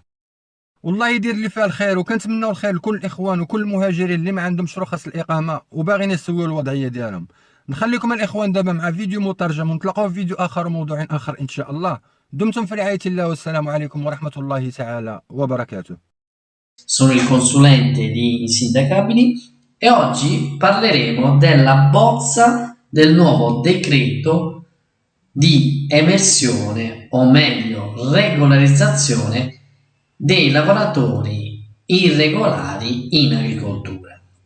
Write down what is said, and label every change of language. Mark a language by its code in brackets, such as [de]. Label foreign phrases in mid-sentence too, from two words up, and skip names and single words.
[ar] والله يدير اللي فيها الخير، وكنتمناو الخير لكل الاخوان وكل المهاجرين اللي ما عندهمش رخص الاقامه وباغيين يسويوا الوضعيه ديالهم. نخليكم الاخوان دابا مع فيديو مترجم، ونتلاقاو في فيديو اخر وموضوع اخر ان شاء الله. دمتم في رعايه الله، والسلام عليكم ورحمه الله تعالى وبركاته. [it] Sono il consulente di Insindacabili e oggi parleremo della bozza del nuovo decreto di emersione, o meglio regolarizzazione, dei lavoratori irregolari in agricoltura.